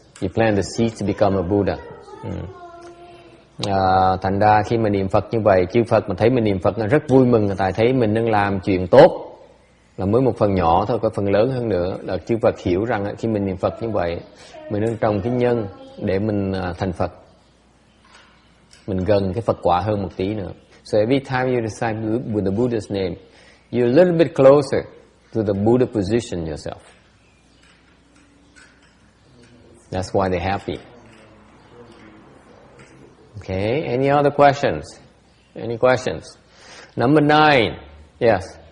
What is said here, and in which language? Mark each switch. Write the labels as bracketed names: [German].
[English] You plant the seeds to become a Buddha. [Vietnamese] Thành ra khi mà niệm Phật như vậy, chư Phật mà thấy mình niệm Phật rất vui mừng, tại thấy mình đang làm chuyện tốt, là mới một phần nhỏ thôi, có phần lớn hơn nữa là chư Phật hiểu rằng khi mình niệm Phật như vậy, mình đang trồng cái nhân để mình thành Phật, mình gần cái Phật quả hơn một tí nữa. [English] So every time you recite with the Buddha's name, you're a little bit closer to the Buddha position yourself. That's why they're happy. Okay, any other questions? Any questions? Number 9. Yes.